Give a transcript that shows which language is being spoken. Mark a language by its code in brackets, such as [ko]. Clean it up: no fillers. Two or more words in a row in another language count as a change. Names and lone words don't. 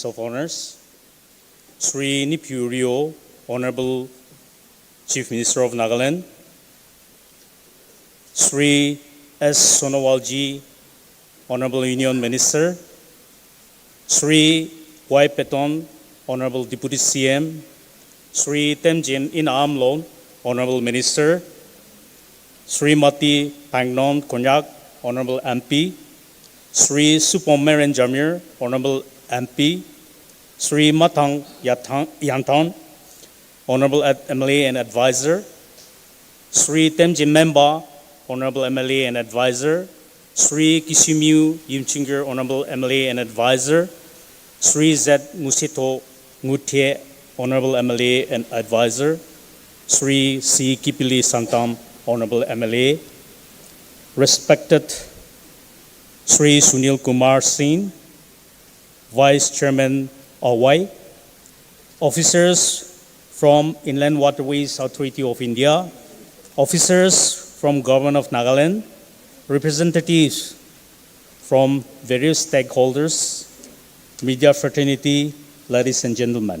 [en] of honors, Sri Nipurio, Honorable Chief Minister of Nagaland, Sri S. Sonowalji, Honorable Union Minister, Sri Y. Peton, Honorable Deputy CM, Sri Temjin In Amlon, Honorable Minister, Sri Mati Pangnon Konyak, Honorable MP, Sri Supomeran Jamir, Honorable MP, Sri Matang Yantan, Honorable MLA and Advisor, Sri Temjin Memba, Honorable MLA and Advisor, Sri Kishimiu Yimchinger, Honorable MLA and Advisor, Sri Z. Musito Ngutie, Honorable MLA and Advisor, Sri C. Kipili Santam, Honorable MLA, respected Sri Sunil Kumar Singh, Vice Chairman Awai, officers from Inland Waterways Authority of India, officers from Government of Nagaland, representatives from various stakeholders, media fraternity, ladies and gentlemen.